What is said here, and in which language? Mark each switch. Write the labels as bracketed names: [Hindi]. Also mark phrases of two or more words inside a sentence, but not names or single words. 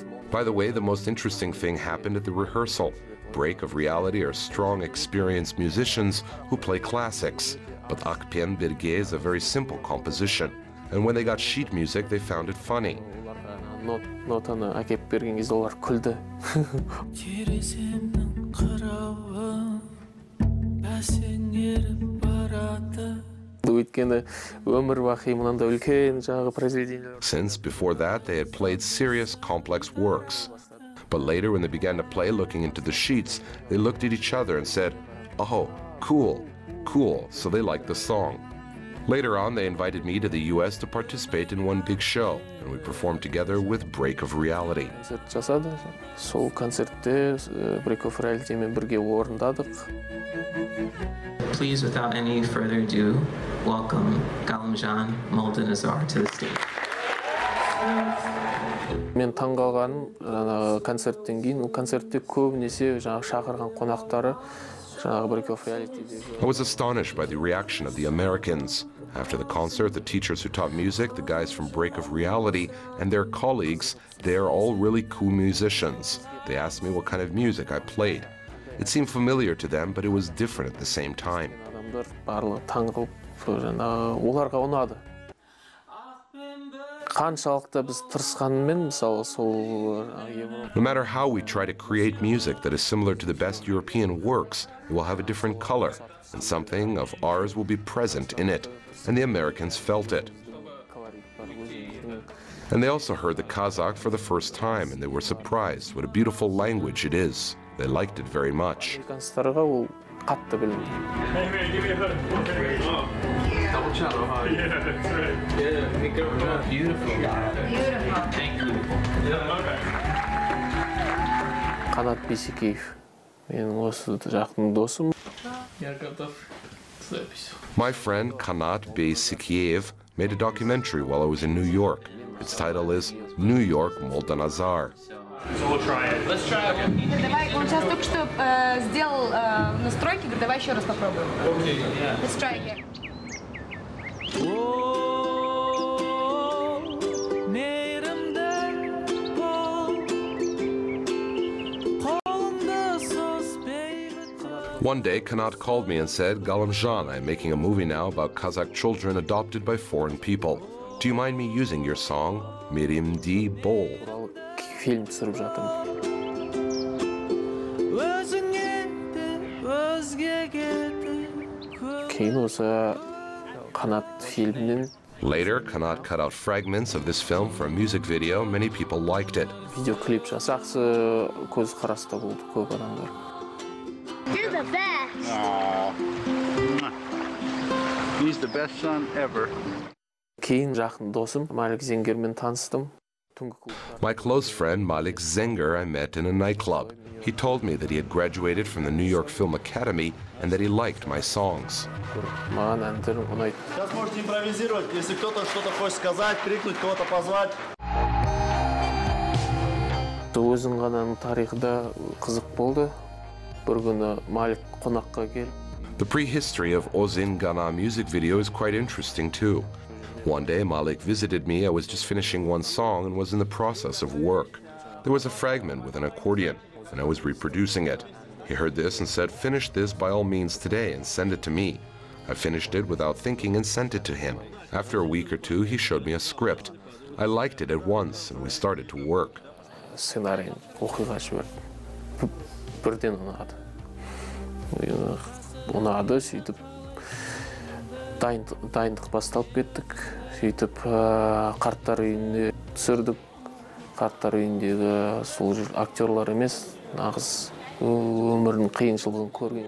[English] By the way, the most interesting thing happened at the rehearsal. Break of Reality are strong, experienced musicians who play classics. But Akpen Birge is a very simple composition. And when they got sheet music, they found it funny. [Kazakh] Нотаны әкеп берген кезде олар күлді. Өйткені өмір бақи мынандай үлкен жағы произведениялар. [English] Since before that, they had played serious, complex works. But later, when they began to play, looking into the sheets, they looked at each other and said, "Oh, cool, cool," so they liked the song. Later on, they invited me to the US to participate in one big show, and we performed together with Break of Reality. [Kazakh] Концерт жасады. Сол концертте Break of Reality мен бірге орындадық. [English] Please, without any further ado, welcome Galymzhan Moldanazar to the stage. [Kazakh] Мен таңғалғаным концерттен кейін, ол концертте көбінесе шақырған қонақтары Break of Reality. [English] I was astonished by the reaction of the Americans. After the concert, the teachers who taught music, the guys from Break of Reality, and their colleagues, they are all really cool musicians. They asked me what kind of music I played. It seemed familiar to them, but it was different at the same time. [Kazakh] Адамдар барлығы таңғалып, оларға ұнады. Қаншалықты біз тырысқанымен, мысалы, сол [English] No matter how we try to create music that is similar to the best European works, it will have a different color, and something of ours will be present in it, and the Americans felt it. And they also heard the Kazakh for the first time, and they were surprised what a beautiful language it is. They liked it very much. [Kazakh] американецтарға ол қатты білінді. [English] Double cello, huh? Yeah, that's right. Yeah, beautiful. Thank you. [Kazakh] Қанат Бейсекеев. Менің осы жақын досым. [English] My friend Kanat Beysikiev made a documentary while I was in New York. Its title is New York Moldanazar. So we'll try it. Let's try it. [Russian] Давай, он сейчас только что сделал настройки, говорит, давай еще раз попробуем. [English] Okay, yeah. Let's try again. One day, Kanat called me and said, "Galymzhan, I'm making a movie now about Kazakh children adopted by foreign people. Do you mind me using your song, Mirim Di Bol?" [Kazakh] Фильм түсіріп жатырмын. Кейін осы Қанат фильмінен [English] Later, Kanat cut out fragments of this film for a music video. Many people liked it. [Kazakh] видеоклип жақсы көзқараста болды көп адамдар. [English] You're the best. He's the best son ever. [Kazakh] Кейін жақын досым Малик Зенгермен таныстым. [English] My close friend Malik Zenger I met in a nightclub. He told me that he had graduated from the New York Film Academy and that he liked my songs. [Kazakh] Маған әндер ұнайды. [Russian] Сейчас можете импровизировать, если кто-то что-то хочет сказать, крикнуть, кого-то позвать. [Kazakh] Өзің ғананың тарихы да қызық болды. Bir күні Малик қонаққа келіп. [English] The prehistory of Ozin Gana music video is quite interesting too. One day Malik visited me. I was just finishing one song and was in the process of work. There was a fragment with an accordion, and I was reproducing it. He heard this and said, "Finish this by all means today and send it to me." I finished it without thinking and sent it to him. After a week or two, he showed me a script. I liked it at once, and we started to work. [Kazakh] Сценарийін оқиға жіберді. Бірден ұнады. Ұнады, сөйтіп дайындық басталып кеттік. Сөйтіп қарттар үйіне түсірдік. Қарттар үйіндегі сол актерлар емес, нағыз өмірдің қиыншылығын көрген.